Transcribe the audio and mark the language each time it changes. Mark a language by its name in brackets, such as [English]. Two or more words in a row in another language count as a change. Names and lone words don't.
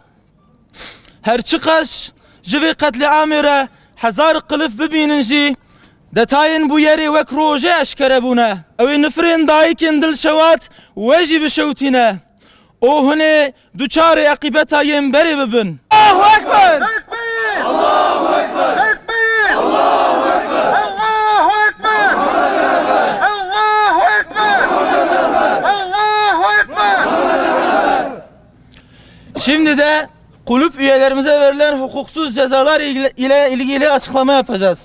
[Kurdish] Her çi qeş ji vê qetliamê re hezar qilif bibînin jî detayên bu yerê wek roje eşkere bûne. Ew ê nifrên dayîkên dilşewat we jî bişewtîne. O hunê duçarê eqîbeta yên berê bibin. [Arabic] الله أكبر! الله أكبر! الله أكبر! الله أكبر! الله أكبر! الله أكبر! [Turkish] Şimdi de kulüp üyelerimize verilen hukuksuz cezalar ile ilgili açıklama yapacağız.